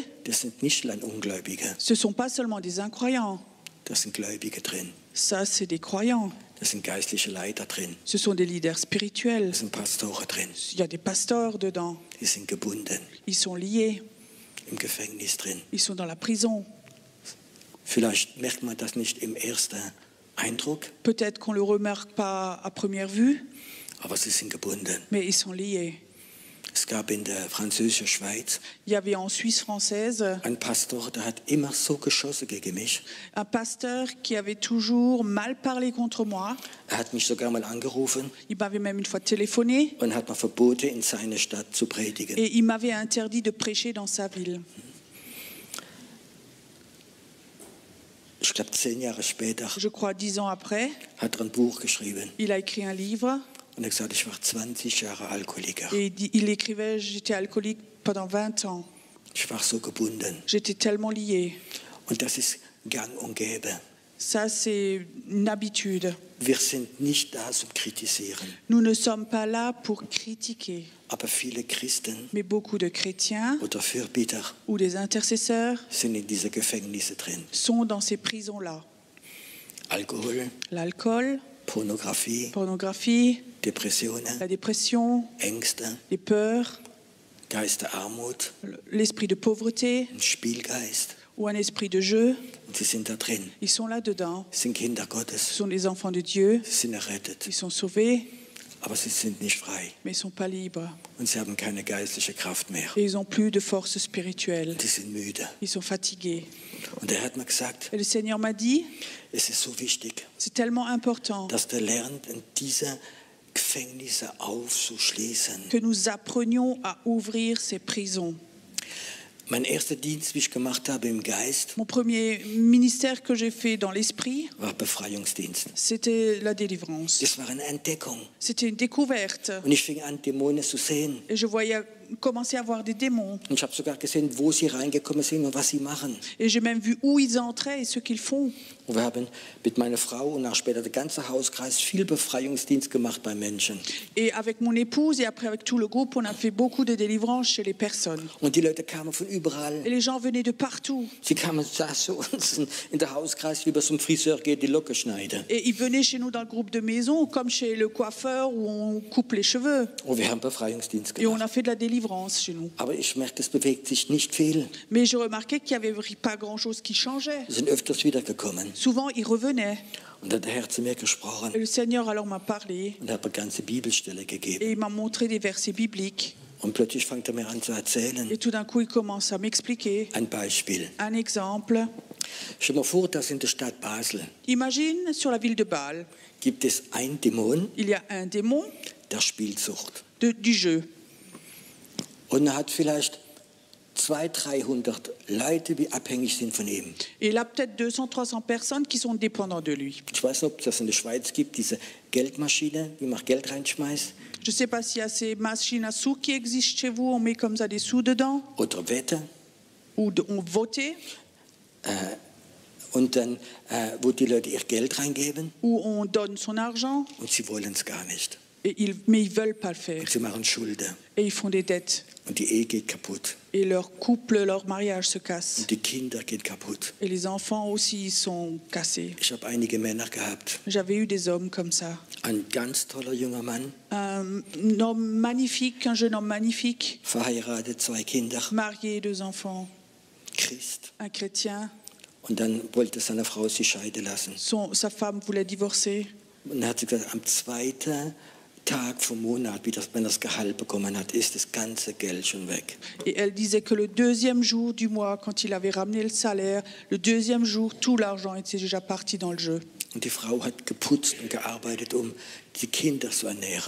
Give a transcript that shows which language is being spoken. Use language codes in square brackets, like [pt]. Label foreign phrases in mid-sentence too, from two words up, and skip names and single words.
[de] das sind nicht allein Ungläubige, [fr] ce ne sont pas seulement des incroyants, [de] das sind Gläubige drin. [fr] ça c'est des croyants, [de] Das sind geistliche Leiter drin. [fr] ce sont des leaders spirituels. [de] Das sind Pastoren drin. [fr] Il y a des pasteurs dedans, [de] Die sind gebunden, [fr] ils sont liés, [de] im Gefängnis drin. [fr] ils sont dans la prison. [de] Vielleicht merkt man das nicht im ersten Eindruck, [fr] Peut-être qu'on ne le remarque pas à première vue, [de] aber sie sind gebunden. [fr] mais ils sont liés. [de] Es gab in der französischen Schweiz [fr] Il y avait en Suisse française [de] einen Pastor, der hat immer so geschossen gegen mich. [fr] un pasteur qui avait toujours mal parlé contre moi. [de] Er hat mich sogar mal angerufen [fr] Il m'avait même une fois téléphoné [de] und hat mir verboten, in seiner Stadt zu predigen. [fr] et il m'avait interdit de prêcher dans sa ville. [de] Ich glaube, 10 Jahre später [fr] Je crois 10 ans après, [de] hat er ein Buch geschrieben [fr] il a écrit un livre [de] und er hat gesagt, ich war 20 Jahre Alkoholiker. [fr] et il écrivait « J'étais alcoolique pendant 20 ans [de] Ich war so gebunden. [fr] J'étais tellement liée. [de] Und das ist gang und gäbe. [fr] Ça, c'est une habitude. [de] Wir sind nicht da zum Kritisieren. [fr] Nous ne sommes pas là pour critiquer. [de] Aber viele Christen [fr] Mais beaucoup de chrétiens [de] oder Fürbitter [fr] ou des intercesseurs [de] sind in diese Gefängnisse drin. [fr] sont dans ces prisons-là. [de] Alkohol, [fr] L'alcool, [de] Pornografie, [fr] pornographie, [de] Depressionen, [fr] la dépression, [de] Ängste, [fr] les peurs, [de] Geist der Armut, [fr] l'esprit de pauvreté [de] ein Spielgeist. [fr] ou un esprit de jeu. [de] Und sie sind da drin. [fr] Ils sont là-dedans. [de] Sie sind Kinder [fr] Ce [de] Gottes. [fr] sont des enfants de Dieu. [de] Sie sind errettet. [fr] Ils sont sauvés, [de] Aber sie sind nicht frei. [fr] mais ils ne sont pas libres. [de] Und sie haben keine geistliche Kraft mehr. [fr] Et ils n'ont plus de force spirituelle. [de] Sie sind müde. [fr] Ils sont fatigués. [de] Und er hat mir gesagt, [fr] Et le Seigneur m'a dit, [de] es ist so wichtig, [fr] c'est tellement important [de] dass wir lernen, in diese Gefängnisse aufzuschließen. [fr] que nous apprenions à ouvrir ces prisons. [de] Mein erster Dienst, wie ich gemacht habe im Geist, [fr] Mon premier ministère que j'ai fait dans l'esprit, [de] war Befreiungsdienst. [fr] c'était la délivrance. [de] Das war eine Entdeckung. [fr] C'était une découverte. [de] Und ich fing an, Dämonen zu sehen. [fr] Et je voyais commencer à voir des démons. [de] Und ich habe sogar gesehen, wo sie reingekommen sind und was sie machen. [fr] Et j'ai même vu où ils entraient et ce qu'ils font. [de] Und wir haben mit meiner Frau und auch später der ganze Hauskreis viel Befreiungsdienst gemacht bei Menschen. [fr] Et avec mon épouse et après avec tout le groupe, on a fait beaucoup de délivrance chez les personnes. [de] Und die Leute kamen von [fr] Et [de] überall. [fr] les gens venaient de partout. [de] Sie kamen, saßen uns in der Hauskreis, wie man zum Friseur geht, die Locke schneiden. [fr] Et ils venaient chez nous dans le groupe de maison, comme chez le coiffeur où on coupe les cheveux. [de] Und wir haben Befreiungsdienst [fr] Et on [de] gemacht. [fr] a fait de la délivrance chez nous. [de] Aber ich merke, es bewegt sich nicht viel. [fr] Mais je remarquais qu'il n'y avait pas grand-chose qui changeait. [de] Sie sind öfters wiedergekommen. [fr] Souvent, ils revenaient. [de] Und dann hat der Herr zu mir gesprochen [fr] Et le Seigneur alors m'a parlé [de] und hat mir ganze Bibelstelle gegeben. [fr] et il m'a montré des versets bibliques. [de] Und plötzlich fängt er mir an zu erzählen. [fr] Et tout d'un coup, il commence à m'expliquer [de] Ein Beispiel. [fr] un exemple. [de] Stell dir mal vor, dass in der Stadt Basel [fr] Imagine, sur la ville de Bâle, [de] gibt es ein Dämon [fr] il y a un démon [de] der Spielsucht. [fr] du jeu. [de] Und er hat vielleicht 200, 300 Leute, die abhängig sind von ihm. [fr] Et il a peut-être 200, 300 personnes qui sont dépendantes de lui. [de] Ich weiß nicht, ob es das in der Schweiz gibt, diese Geldmaschine, wie man Geld reinschmeißt. [fr] Je ne sais pas s'il y a ces machines à sous qui existent chez vous, on met comme ça des sous dedans, [de] Oder Wette. [fr] ou on votait, [de] Und dann, wo die Leute ihr Geld reingeben [fr] ou on donne son argent, [de] und sie wollen es gar nicht. [fr] mais ils ne veulent pas le faire. [de] Und sie machen Schulden. [fr] Et ils font des dettes. [de] Und die Ehe geht kaputt. [fr] Et leur couple, leur mariage se casse. [de] Und die Kinder gehen kaputt. [fr] Et les enfants aussi sont cassés. [de] Ich habe einige Männer gehabt. [fr] J'avais eu des hommes comme ça. [de] Ein ganz toller junger Mann, [fr] Un homme magnifique, un jeune homme magnifique, [de] verheiratet, 2 Kinder, [fr] marié, 2 enfants, [de] Christ. [fr] un chrétien. [de] Und dann wollte seine Frau sich scheiden lassen. [fr] Sa femme voulait divorcer. [de] Und dann hat sie gesagt, am 2. Tag vom Monat, wenn er das Gehalt bekommen hat, ist das ganze Geld schon weg. [fr] Et elle disait que le 2e jour du mois, quand il avait ramené le salaire, le 2e jour, tout l'argent était déjà parti dans le jeu. [de] Und die Frau hat geputzt und gearbeitet, um die Kinder zu ernähren.